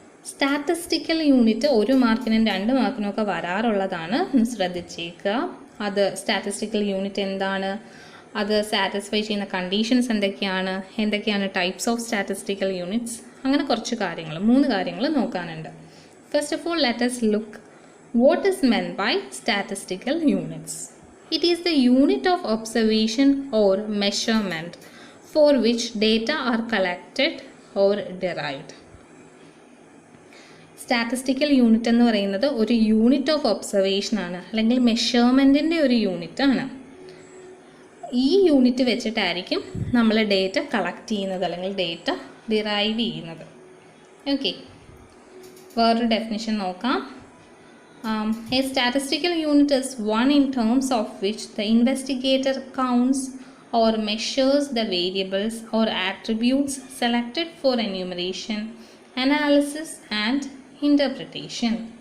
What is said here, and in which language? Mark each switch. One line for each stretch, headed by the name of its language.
Malayalam: Statistical unit 1 മാർക്കിനും 2 മാർക്കിനും ഒക്കെ വരാറുള്ളതാണ്, ഒന്ന് ശ്രദ്ധിച്ചേക്കുക. അത് സ്റ്റാറ്റിസ്റ്റിക്കൽ യൂണിറ്റ് എന്താണ്, അത് സാറ്റിസ്ഫൈ ചെയ്യുന്ന കണ്ടീഷൻസ് എന്തൊക്കെയാണ് ടൈപ്സ് ഓഫ് സ്റ്റാറ്റിസ്റ്റിക്കൽ യൂണിറ്റ്സ്, അങ്ങനെ കുറച്ച് കാര്യങ്ങൾ 3 കാര്യങ്ങൾ നോക്കാനുണ്ട്.
English: First of all, let us look what is meant by statistical units. It is the unit of observation or measurement for which data are collected or derived.
Malayalam: Statistical unit എന്ന് പറയുന്നത് ഒരു unit of observation ആണ്, അല്ലെങ്കിൽ മെഷർമെൻറ്റിൻ്റെ ഒരു unit ആണ്. ഈ unit വെച്ചിട്ടായിരിക്കും നമ്മൾ ഡേറ്റ കളക്ട് ചെയ്യുന്നത് അല്ലെങ്കിൽ ഡേറ്റ ഡിറൈവ് ചെയ്യുന്നത്. ഓക്കെ, വേറൊരു ഡെഫിനിഷൻ നോക്കാം.
English: A statistical unit is one in terms of which the investigator counts or measures the variables or attributes selected for enumeration, analysis, and interpretation.